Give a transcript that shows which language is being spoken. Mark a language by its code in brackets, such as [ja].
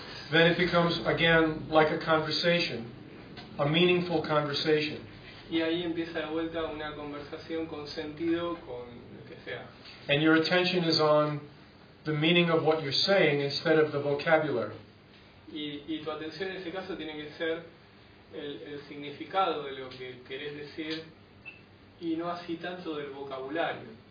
[en] then it becomes again like a conversation, a meaningful conversation. [es] Y ahí empieza de vuelta una conversación con sentido, con lo que sea. [en] And your attention is on the meaning of what you're saying instead of the vocabulary. [es] Y tu atención en ese caso tiene que ser el significado de lo que querés decir y no así tanto del vocabulario.